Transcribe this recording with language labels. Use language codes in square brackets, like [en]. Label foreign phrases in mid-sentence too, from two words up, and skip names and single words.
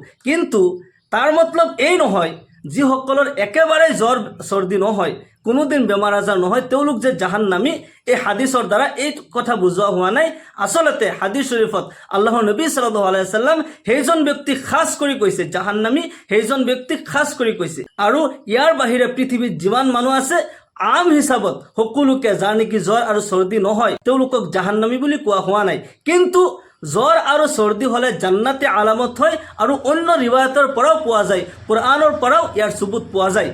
[as] কিন্তু তাৰ মতলব এই নহয় যিসকলৰ একেবাৰে জ্বৰ চৰ্দি নহয়, কোনোদিন বেমাৰ আজাৰ নহয়, তেওঁলোক যে জাহান্নামী। এই হাদিছৰ দ্বাৰা এই কথা বুজোৱা হোৱা নাই। আচলতে হাদিছ শৰীফত আল্লাহৰ নবী [ar] صلى الله عليه وسلم [as] সেইজন ব্যক্তিক খাস কৰি কৈছে জাহান্নামী, সেইজন ব্যক্তিক খাস কৰি কৈছে। আৰু ইয়াৰ বাহিৰে পৃথিৱীত যিমান মানুহ আছে, আম হিচাপত সকলোকে যাৰ নেকি জ্বৰ আৰু চৰ্দি নহয় তেওঁলোকক জাহান্নামী বুলি কোৱা হোৱা নাই, কিন্তু জ্বৰ আৰু চৰ্দি হ'লে জান্নাতে আলামত হয় আৰু অন্য ৰিৱায়তৰ পৰাও পোৱা যায়, কোৰআনৰ পৰাও ইয়াৰ চুবুত পোৱা যায়।